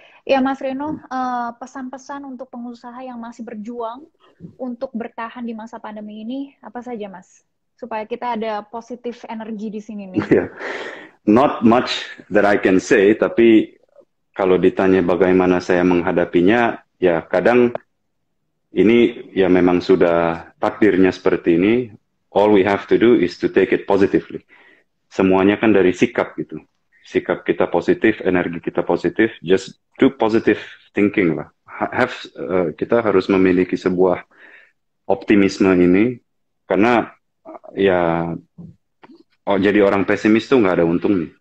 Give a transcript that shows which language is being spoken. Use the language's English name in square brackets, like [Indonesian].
[Indonesian] Ya Mas Reno, pesan-pesan untuk pengusaha yang masih berjuang untuk bertahan di masa pandemi ini apa saja Mas? Supaya kita ada positif energi di sini nih. [English] Yeah. Not much that I can say, [Indonesian] tapi kalau ditanya bagaimana saya menghadapinya, ya kadang ini ya memang sudah takdirnya seperti ini. [English] All we have to do is to take it positively. [Indonesian] Semuanya kan dari sikap gitu. Sikap kita positif, energi kita positif, [English] just do positive thinking [Indonesian] lah. Kita harus memiliki sebuah optimisme ini, karena ya jadi orang pesimis tuh nggak ada untungnya.